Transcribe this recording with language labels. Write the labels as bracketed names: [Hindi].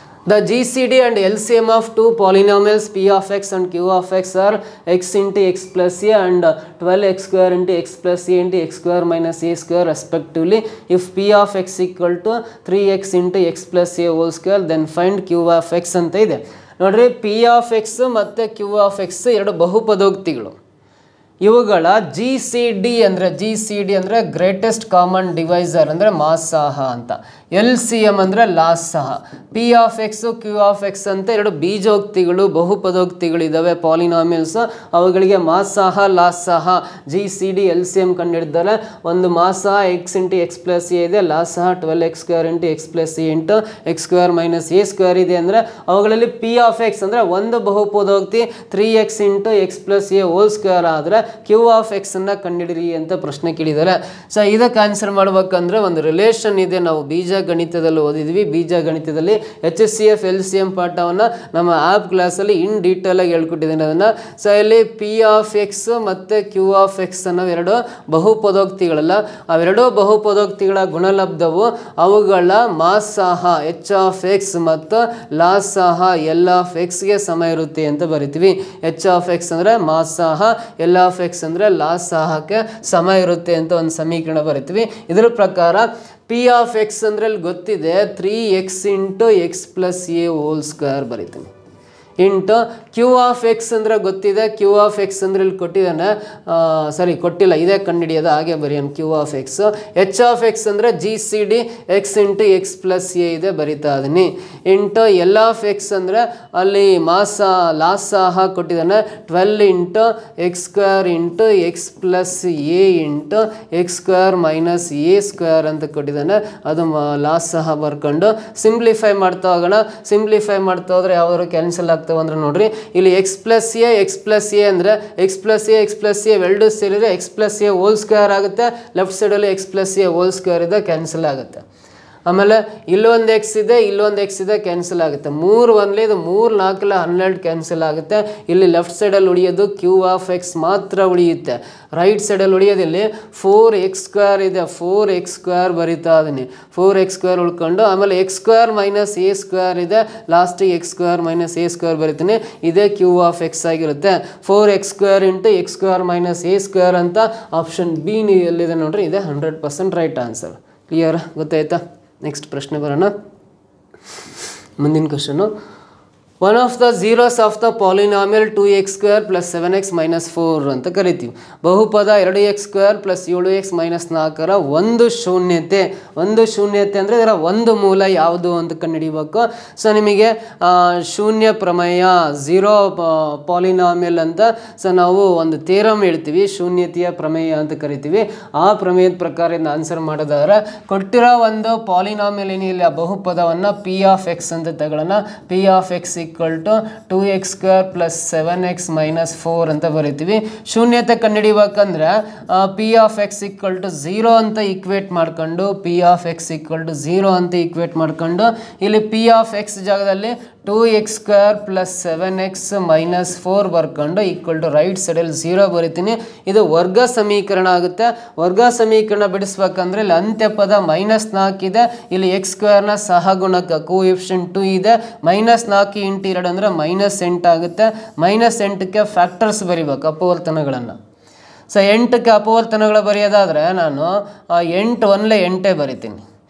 [English] The GCD and LCM of two polynomials p of x and q of x are x into x plus a and 12x square into x plus a into x square minus a square respectively. If p of x equal to 3x into x plus a whole square then find q of x [Kannada] ಅಂತ ಇದೆ. ನೋಡ್ರಿ p of x ಮತ್ತು q of x ಎರಡು ಬಹುಪದೋಕ್ತಿಗಳು. ಇವುಗಳ GCD ಅಂದರೆ greatest common divisor ಅಂದರೆ ಮಾಸಾಹ ಅಂತ. LCM ಅಂದರೆ ಲಾಸಹ. P of x Q of x ಅಂತ ಎರಡು ಬೀಜೋಕ್ತಿಗಳು ಬಹುಪದೋಕ್ತಿಗಳಿದ್ದಾವೆ ಪಾಲಿನಾಮಿಯಲ್ಸ್. ಅವುಗಳಿಗೆ ಮಾಸಾಹ ಲಾಸಹ GCD LCM ಕಂಡುಹಿಡಿದರೆ ಒಂದು ಮಾಸಾಹ x into x plus a ಇದೆ, ಲಾಸಹ 12x square into x plus a into x square minus a square ಇದೆ. ಅಂದರೆ ಅವುಗಳಲ್ಲಿ P of x ಅಂದರೆ ಒಂದು ಬಹುಪದೋಕ್ತಿ 3x into x plus a whole square ಆದರೆ Q of x ಅನ್ನ ಕಂಡುಹಿಡಿರಿ ಅಂತ ಪ್ರಶ್ನೆ ಕೇಳಿದ್ದಾರೆ. ಸೊ ಇದಕ್ಕೆ ಆನ್ಸರ್ ಮಾಡ್ಬೇಕಂದ್ರೆ ಒಂದು ರಿಲೇಷನ್ ಇದೆ, ನಾವು ಬೀಜ ಗಣಿತದಲ್ಲಿ ಓದಿದ್ವಿ. ಬೀಜ ಗಣಿತದಲ್ಲಿ HCF LCM ಪಾಠವನ್ನು ನಮ್ಮ ಆ್ಯಪ್ ಕ್ಲಾಸಲ್ಲಿ ಇನ್ ಡೀಟೇಲ್ ಆಗಿ ಹೇಳ್ಕೊಟ್ಟಿದ್ದೀನಿ ಅದನ್ನು. ಸೊ ಇಲ್ಲಿ P of x ಮತ್ತು Q of x ಅನ್ನೋ ಎರಡು ಬಹುಪದೋಕ್ತಿಗಳಲ್ಲ, ಅವೆರಡೂ ಬಹುಪದೋಕ್ತಿಗಳ ಗುಣಲಬ್ಧವು ಅವುಗಳ ಮಾಸಾಹ H of x ಮತ್ತು ಲಾಸಾಹ L of x ಗೆ ಸಮ ಇರುತ್ತೆ ಅಂತ ಬರಿತೀವಿ. H of x ಅಂದರೆ ಮಾಸಾಹ, L of x ಅಂದರೆ ಲಾಸಾಹಕ್ಕೆ ಸಮ ಇರುತ್ತೆ ಅಂತ ಒಂದು ಸಮೀಕರಣ ಬರಿತೀವಿ. ಇದರ ಪ್ರಕಾರ P of x ಅಂದರೆ ಇಲ್ಲಿ ಗೊತ್ತಿದೆ 3x into x plus a whole square ಬರಿತೀನಿ. ಇಂಟು Q of x ಅಂದರೆ ಗೊತ್ತಿದೆ, Q of x ಅಂದರೆ ಇಲ್ಲಿ ಕೊಟ್ಟಿದ್ದಾನೆ, ಸರಿ ಕೊಟ್ಟಿಲ್ಲ, ಇದೇ ಕಂಡುಹಿಡಿಯೋದು, ಹಾಗೆ ಬರೆಯೋಣ Q of x. H of x ಅಂದರೆ GCD x into x plus a ಇದೆ, ಬರಿತಾ ಇದೀನಿ. ಇಂಟು L of x ಅಂದರೆ ಅಲ್ಲಿ ಲಾಸಾಹ ಕೊಟ್ಟಿದ್ದಾನೆ 12 into x square into x plus a into x square minus a square ಅಂತ ಕೊಟ್ಟಿದ್ದಾನೆ. ಅದು ಲಾಸಾಹ ಬರ್ಕೊಂಡು ಸಿಂಪ್ಲಿಫೈ ಮಾಡ್ತಾ ಹೋಗೋಣ. ಸಿಂಪ್ಲಿಫೈ ಮಾಡ್ತಾ ಹೋದ್ರೆ ಯಾವ್ದಾದ್ರು ಕ್ಯಾನ್ಸಲ್ ಆಗ್ತವೆ ಅಂದ್ರೆ ನೋಡ್ರಿ ಇಲ್ಲಿ x plus a ಅಂದರೆ x plus a ಎರಡು ಸೇರಿದ್ರೆ x plus a whole square ಆಗುತ್ತೆ. ಲೆಫ್ಟ್ ಸೈಡಲ್ಲಿ x plus a whole square ಇದೆ, ಕ್ಯಾನ್ಸಲ್ ಆಗುತ್ತೆ. ಆಮೇಲೆ ಇಲ್ಲೊಂದು x ಇದೆ, ಇಲ್ಲೊಂದು x ಇದೆ, ಕ್ಯಾನ್ಸಲ್ ಆಗುತ್ತೆ. 3 1 ಇದು 3 4 12 ಕ್ಯಾನ್ಸಲ್ ಆಗುತ್ತೆ. ಇಲ್ಲಿ ಲೆಫ್ಟ್ ಸೈಡಲ್ಲಿ ಉಳಿಯೋದು Q of x ಮಾತ್ರ ಉಳಿಯುತ್ತೆ. ರೈಟ್ ಸೈಡಲ್ಲಿ ಉಳಿಯೋದಿಲ್ಲಿ 4x square ಇದೆ, 4x square ಬರಿತಾ ಇದೀನಿ. 4x square ಉಳ್ಕೊಂಡು ಆಮೇಲೆ x square minus a square ಇದೆ, ಲಾಸ್ಟಿಗೆ x square minus a square ಬರಿತೀನಿ. ಇದೇ Q of x ಆಗಿರುತ್ತೆ. 4x square into x square minus a square ಅಂತ ಆಪ್ಷನ್ ಬಿ ಎಲ್ಲಿದೆ ನೋಡ್ರಿ, ಇದೆ 100% ರೈಟ್ ಆನ್ಸರ್. ಕ್ಲಿಯರ್, ಗೊತ್ತಾಯ್ತಾ? ನೆಕ್ಸ್ಟ್ ಪ್ರಶ್ನೆ ಬರೋಣ. ಮುಂದಿನ question, [English] one of the zeros of the polynomial 2x square plus 7x minus 4 [Kannada] ಅಂತ ಕರಿತೀವಿ. ಬಹುಪದ 2x square plus 7x minus 4ರ ಒಂದು ಶೂನ್ಯತೆ. ಒಂದು ಶೂನ್ಯತೆ ಅಂದರೆ ಇದರ ಒಂದು ಮೂಲ ಯಾವುದು ಅಂತ ಕಂಡುಹಿಡಿಬೇಕು. ಸೊ ನಿಮಗೆ ಶೂನ್ಯ ಪ್ರಮೇಯ, ಝೀರೋ ಪಾಲಿನಾಮಿಯಲ್ ಅಂತ ಸೊ ನಾವು ಒಂದು ಥಿಯರಮ್ ಹೇಳ್ತೀವಿ, ಶೂನ್ಯತೆಯ ಪ್ರಮೇಯ ಅಂತ ಕರಿತೀವಿ. ಆ ಪ್ರಮೇಯದ ಪ್ರಕಾರ ಇದನ್ನ ಆನ್ಸರ್ ಮಾಡೋದಾದ್ರೆ ಕೊಟ್ಟಿರೋ ಒಂದು ಪಾಲಿನಾಮಿಯಲ್ ಏನಿಲ್ಲ ಬಹುಪದವನ್ನು P of x ಅಂತ ತಗೊಳ್ಳೋಣ. P of x equal to 2x square plus 7x minus 4 ಅಂತ ಬರೀತೀವಿ. ಶೂನ್ಯತೆ ಕಂಡುಹಿಡಿಬೇಕಂದ್ರೆ P of x equal to 0 ಅಂತ ಈಕ್ವೇಟ್ ಮಾಡ್ಕೊಂಡು P of x equal to 0 ಅಂತ ಈಕ್ವೇಟ್ ಮಾಡ್ಕೊಂಡು ಇಲ್ಲಿ P of x ಜಾಗದಲ್ಲಿ 2x square plus 7x minus 4 ಬರ್ಕೊಂಡು ಈಕ್ವಲ್ ಟು ರೈಟ್ ಸೈಡಲ್ಲಿ 0 ಬರಿತೀನಿ. ಇದು ವರ್ಗ ಸಮೀಕರಣ ಆಗುತ್ತೆ. ವರ್ಗ ಸಮೀಕರಣ ಬಿಡಿಸ್ಬೇಕಂದ್ರೆ ಇಲ್ಲಿ ಅಂತ್ಯಪದ -4 ಇದೆ, ಇಲ್ಲಿ x ಸ್ಕ್ವೇರ್ನ ಸಹಗುಣಕ ಕೋಎಫಿಷಿಯಂಟ್ 2 ಇದೆ. -4 × 2 ಅಂದರೆ -8 ಆಗುತ್ತೆ. -8ಕ್ಕೆ ಫ್ಯಾಕ್ಟರ್ಸ್ ಬರಿಬೇಕು, ಅಪವರ್ತನಗಳನ್ನು. ಸೊ 8ಕ್ಕೆ ಅಪವರ್ತನಗಳು ಬರೆಯೋದಾದರೆ ನಾನು 8 1 8 ಬರಿತೀನಿ.